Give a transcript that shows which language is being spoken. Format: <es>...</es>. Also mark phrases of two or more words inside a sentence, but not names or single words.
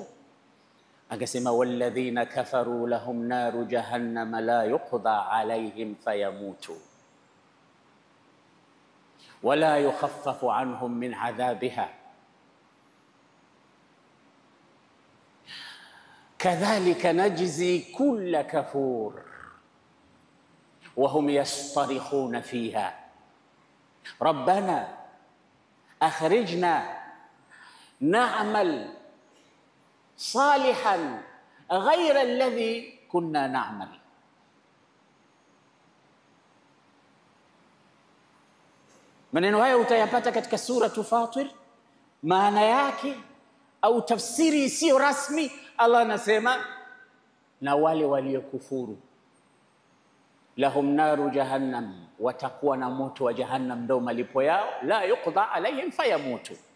<ar>Akasema والذين كفروا لهم نار جهنم لا يقضى عليهم فيموتوا ولا يخفف عنهم من عذابها كذلك نجزي كل كفور وهم يصطرخون فيها ربنا أخرجنا نعمل صالحا غير الذي كنا نعمل.</ar> <sw>Maneno haya utayapata katika suratu Fatir. Maana yake au tafsiri isiyo rasmi, Allah anasema na wale waliokufuru</sw> <ar>لهم نار جهنم,</ar> <sw>watakuwa na moto wa jahannam ndio malipo yao,</sw> <ar>لا يقضى عليهم فيموتوا.</ar>